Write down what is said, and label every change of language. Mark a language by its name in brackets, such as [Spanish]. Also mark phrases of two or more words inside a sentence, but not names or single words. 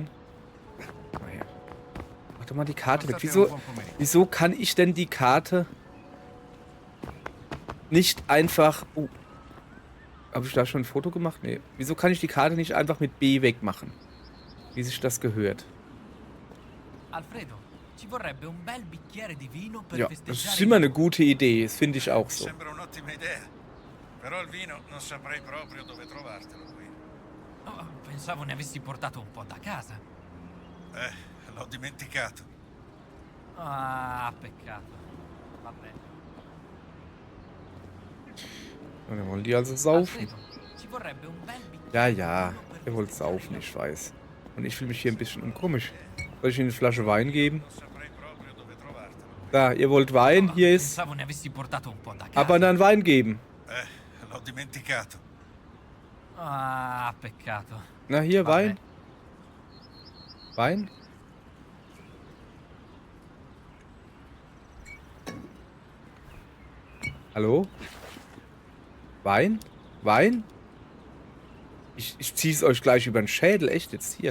[German] Naja. Mach doch mal die Karte weg. Wieso kann ich denn die Karte nicht einfach... habe ich da schon ein Foto gemacht? Nee. Wieso kann ich die Karte nicht einfach mit B wegmachen? Wie sich das gehört. [Italian] Alfredo, ci vorrebbe un bel bicchiere di vino per [German] Ja, das [Italian] festeggiare [German] ist immer eine gute Idee. Das finde ich auch so. [Italian] Sembra un'ottima idea. Però il vino non saprei proprio dove trovartelo qui. Oh, pensavo ne avessi portato un po' da casa. L'ho dimenticato. Ah, peccato. Va bene. [German] Und dann wollen die also saufen. [Italian] Alfredo, ci vorrebbe un bel bicchiere [German] Ja, [Italian] di vino per [German] ihr wollt [Italian] festeggiare [German] saufen, ich weiß. Und ich fühle mich hier ein bisschen unkomisch. Soll ich Ihnen eine Flasche Wein geben? [Italian] Non saprei proprio dove trovartelo. [German] Da, ihr wollt Wein, hier ist... [Italian] Pensavo ne avessi portato un po' da casa. [German] Aber dann Wein geben. [Italian] L'ho dimenticato. Ah, peccato. [German] Na, hier, [Italian] Vabbè. [German] Wein. Wein? Hallo? Wein? Wein? Ich zieh's euch gleich über den Schädel, echt jetzt hier.